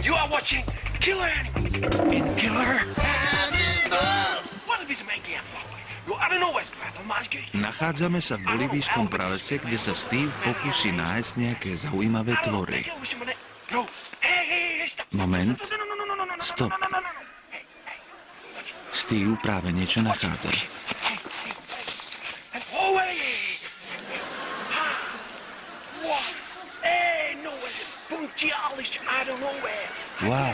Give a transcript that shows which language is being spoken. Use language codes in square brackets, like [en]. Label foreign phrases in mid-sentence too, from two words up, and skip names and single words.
[en] watching killer animals. In killer animals. What if it's making a I don't know what's going on. [sk] Nachádzame sa v bolívijskom pralese, kde sa Steve pokusí nájsť nejaké zaujímavé tvory. Moment. Stop. Steve práve niečo nachádza. [en] Wow.